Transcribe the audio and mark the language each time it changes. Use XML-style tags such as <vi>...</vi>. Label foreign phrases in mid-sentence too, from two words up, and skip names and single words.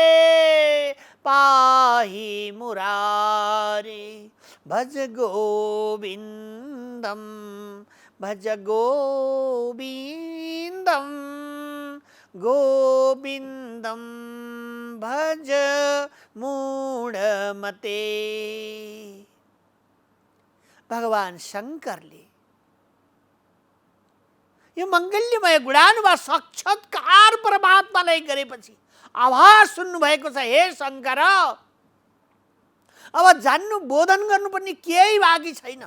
<sa>पाहि मुरारे भज गोविन्दम भज गोविन्दम गोविन्दम भज मूढमते।</sa> <ne>भगवान शङ्करले यो मङ्गल्यमय गुणानुवाद साक्षात्कार परमात्मालाई गरेपछि आवाज सुन्नुभएको छ, हे शङ्कर अब जान्नु बोधन गर्नुपर्ने केही बाँकी छैन।</ne>